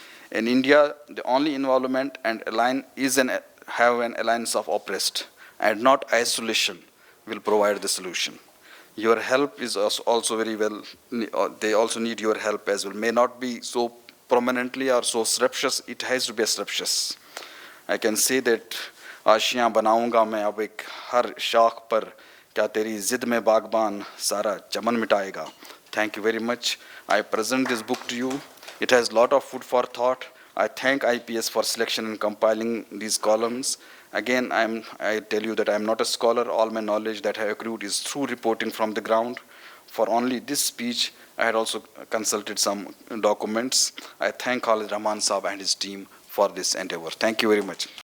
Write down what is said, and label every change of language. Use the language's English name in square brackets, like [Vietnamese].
[English] In India, the only involvement and have an alliance of oppressed, and not isolation will provide the solution. Your help is also very well, they also need your help as well. May not be so prominently or so surreptitious, it has to be surreptitious. I can say that [Hindi] आशियाँ बनाऊंगा मैं अब एक हर शाख पर क्या तेरी जिद में बागबान सारा चमन मिटाएगा. [English] Thank you very much. I present this book to you. It has a lot of food for thought. I thank IPS for selection and compiling these columns. Again, I tell you that I am not a scholar. All my knowledge that I accrued is through reporting from the ground. For only this speech, I had also consulted some documents. I thank Khalid Rahman Saab and his team for this endeavor. Thank you very much.